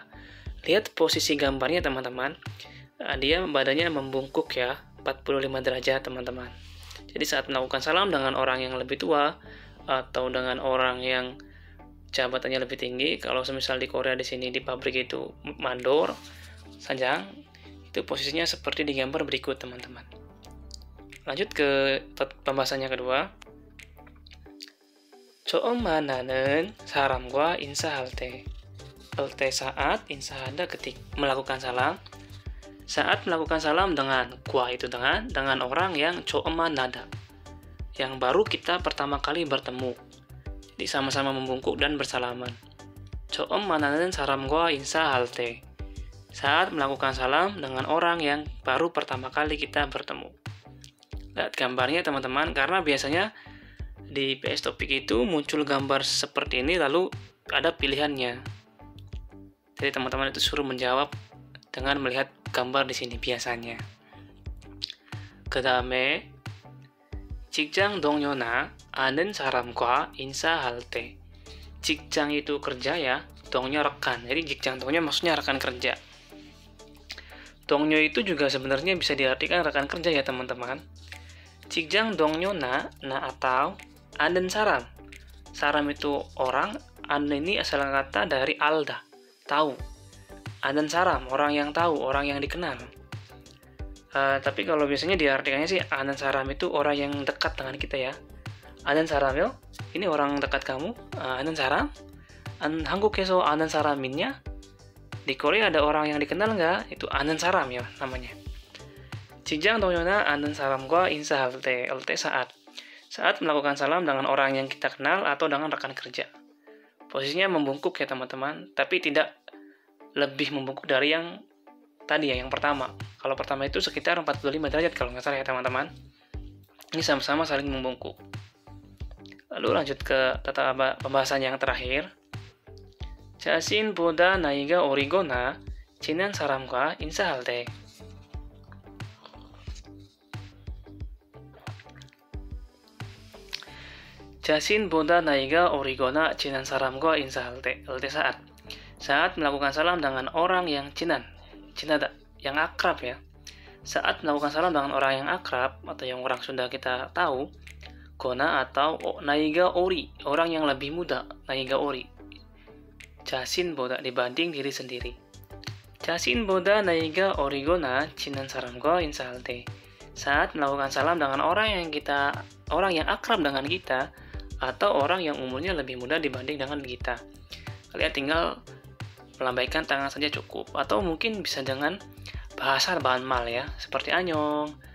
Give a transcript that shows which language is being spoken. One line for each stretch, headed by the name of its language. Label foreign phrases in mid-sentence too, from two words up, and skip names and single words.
Indonesian: Lihat posisi gambarnya, teman-teman. Dia badannya membungkuk ya, 45 derajat, teman-teman. Jadi saat melakukan salam dengan orang yang lebih tua atau dengan orang yang jabatannya lebih tinggi, kalau semisal di Korea di sini di pabrik itu mandor, sanjang, itu posisinya seperti di gambar berikut teman-teman. Lanjut ke pembahasannya kedua.
Korean: 처음 만나는 사람과 인사할 때
Indonesian: saat insaada melakukan salam. Saat melakukan salam dengan itu dengan orang yang
Korean: 처음 만나다,
Indonesian: yang baru kita pertama kali bertemu. Jadi sama-sama membungkuk dan bersalaman.
Korean: 처음 만나는 사람과 인사할 때,
Indonesian: saat melakukan salam dengan orang yang baru pertama kali kita bertemu. Lihat gambarnya teman-teman, karena biasanya di PS Topik itu muncul gambar seperti ini lalu ada pilihannya. Jadi teman-teman itu suruh menjawab dengan melihat gambar di sini biasanya.
Korean: 그다음에 직장 동료나 아는 사람과 인사할 때.
Indonesian: 직장 itu kerja ya, 동료 rekan. Jadi
Korean: 직장 동료
Indonesian: maksudnya rekan kerja. 동료 itu juga sebenarnya bisa diartikan rekan kerja ya teman-teman.
Korean: 직장 동료나 atau 아는 사람.
Indonesian: Saram itu orang, anen ini asal kata dari alda, tahu.
Korean: 아는 사람,
Indonesian: orang yang tahu, orang yang dikenal. Tapi kalau biasanya diartikannya sih
Korean: 아는 사람
Indonesian: itu orang yang dekat dengan kita ya.
Korean: 아는 사람요,
Indonesian: ini orang dekat kamu.
Korean: 아는 사람. 한국에서 아는 사람이냐?
Indonesian: Di Korea ada orang yang dikenal nggak? Itu
Korean: 아는 사람
Indonesian: ya namanya.
Korean: 직장 동료나 아는 사람과 인사할 때
Indonesian: saat melakukan salam dengan orang yang kita kenal atau dengan rekan kerja. Posisinya membungkuk ya teman-teman, tapi tidak lebih membungkuk dari yang tadi ya, yang pertama. Kalau pertama itu sekitar 45 derajat kalau nggak salah ya teman-teman. Ini sama-sama saling membungkuk. Lalu lanjut ke tata pembahasan yang terakhir.
Korean: 자신보다 나이가 어리거나 친한 사람과 인사할 때. 자신보다 나이가 어리거나 친한 사람과 인사할 때
Indonesian: saat melakukan salam dengan orang yang 친하다, yang akrab ya. Saat melakukan salam dengan orang yang akrab atau yang orang Sunda kita tahu, gona atau
Korean: 나이가 어리,
Indonesian: orang yang lebih muda,
Korean: 나이가 어리.
Indonesian: 자신보다 dibanding diri sendiri.
Korean: 자신보다 나이가 어리거나 친한 사람과 인사할 때.
Indonesian: Saat melakukan salam dengan orang yang akrab dengan kita, atau orang yang umurnya lebih muda dibanding dengan kita. Kalian tinggal melambaikan tangan saja cukup, atau mungkin bisa dengan bahasa banmal ya, seperti anyong.